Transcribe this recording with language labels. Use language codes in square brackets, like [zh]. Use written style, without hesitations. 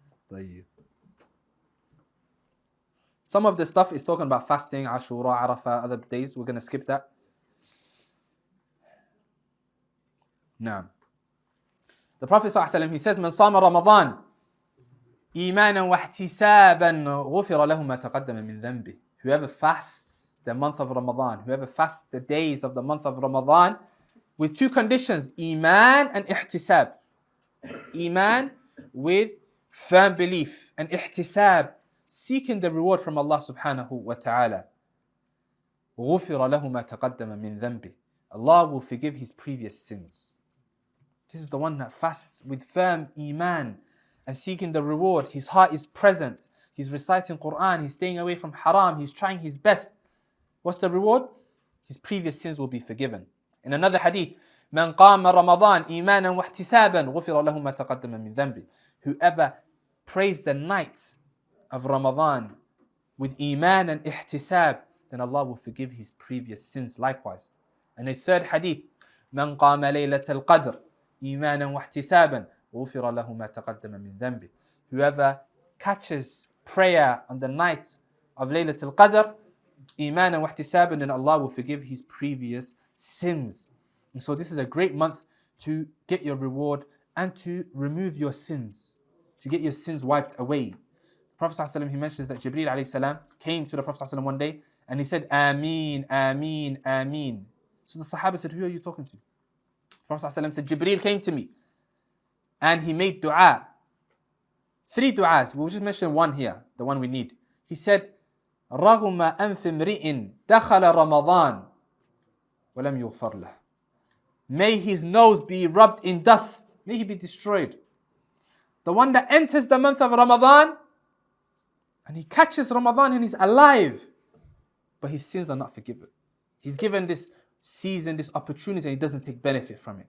[ar] طيب. [en] Some of the stuff is talking about fasting, Ashura, Arafah, other days. We're going to skip that. Now, the Prophet ﷺ, he says, [ar] من صام رمضان. إيمانا واحتسابا غفر له ما تقدم من ذنبه. [en] Whoever fasts the month of Ramadan, whoever fasts the days of the month of Ramadan with two conditions, Iman and ihtisab. Iman with firm belief, and ihtisab, seeking the reward from Allah subhanahu wa ta'ala. [ar] غفر له ما تقدم من ذنبه. [en] Allah will forgive his previous sins. This is the one that fasts with firm Iman and seeking the reward. His heart is present. He's reciting Quran. He's staying away from haram. He's trying his best. What's the reward? His previous sins will be forgiven. In another hadith, [ar] من قام رمضان إيمانا واحتسابا غفر له ما تقدم من ذنبه. [en] Whoever prays the night of Ramadan with Iman and ihtisab, then Allah will forgive his previous sins likewise. And a third hadith, [ar] من قام ليلة القدر إيمانا واحتسابا غفر له ما تقدم من ذنبه. [en] Whoever catches prayer on the night of Laylatul Qadr, Iman and wahtisaban, then Allah will forgive his previous sins. And so this is a great month to get your reward and to remove your sins, to get your sins wiped away. The Prophet ﷺ, he mentions that Jibreel alayhi salam came to the Prophet ﷺ one day and he said, Ameen, Ameen, Ameen. So the Sahaba said, who are you talking to? The Prophet ﷺ said, Jibreel came to me and he made dua. 3 du'as, we'll just mention one here, the one we need. He said, [ar] رغم أنف امرئ دخل رمضان ولم يغفر له. [en] May his nose be rubbed in dust. May he be destroyed. The one that enters the month of Ramadan and he catches Ramadan and he's alive, but his sins are not forgiven. He's given this season, this opportunity, and he doesn't take benefit from it.